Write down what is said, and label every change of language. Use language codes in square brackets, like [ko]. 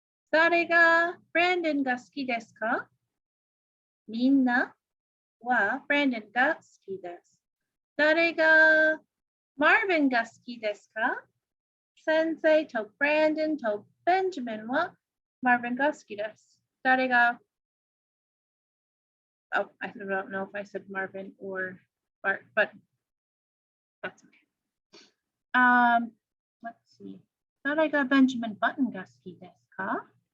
[ja] 誰が Brandon が好きですか?みんなは Brandon が好きです。誰が Marvin が好きですか? 先生と Brandon と Benjamin は Marvin が好きです。 [en] 誰がOh, I don't know if I said Marvin or Bart, but that's okay. Let's see. [ja] 誰が Benjamin Button が好きですか?